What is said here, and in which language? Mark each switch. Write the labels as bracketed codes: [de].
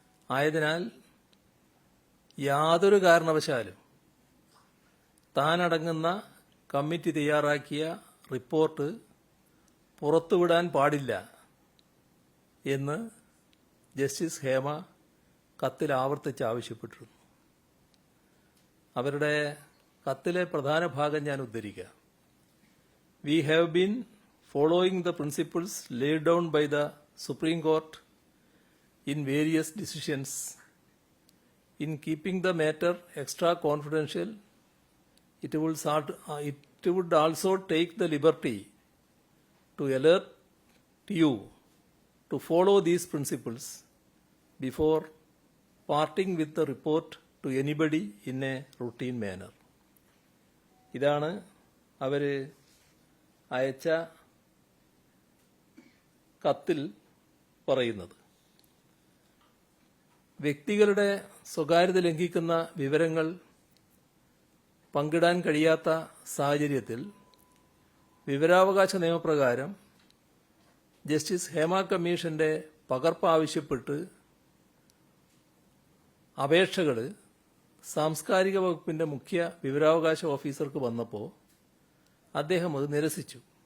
[ml] ആയതിനാൽ യാതൊരു കാരണവശാലും താനടങ്ങുന്ന കമ്മിറ്റി തയ്യാറാക്കിയ റിപ്പോർട്ട് പുറത്തുവിടാൻ പാടില്ല എന്ന് ജസ്റ്റിസ് ഹേമ കത്തിൽ ആവർത്തിച്ച് ആവശ്യപ്പെട്ടിരുന്നു. അവരുടെ കത്തിലെ പ്രധാന ഭാഗം ഞാൻ ഉദ്ധരിക്കാം. [en] We have been following the principles laid down by the Supreme Court in various decisions. In keeping the matter extra confidential, it would also take the liberty to alert you to follow these principles before parting with the report to anybody in a routine manner. [ml] ഇതാണ് അവർ അയച്ച കത്തിൽ പറയുന്നത്. വ്യക്തികളുടെ സ്വകാര്യത ലംഘിക്കുന്ന വിവരങ്ങൾ പങ്കിടാൻ കഴിയാത്ത സാഹചര്യത്തിൽ വിവരാവകാശ നിയമപ്രകാരം ജസ്റ്റിസ് ഹേമ കമ്മീഷന്റെ പകർപ്പ് ആവശ്യപ്പെട്ട് അപേക്ഷകൾ സാംസ്കാരിക വകുപ്പിന്റെ മുഖ്യ വിവരാവകാശ ഓഫീസർക്ക് വന്നപ്പോൾ അദ്ദേഹം അത് നിരസിച്ചു.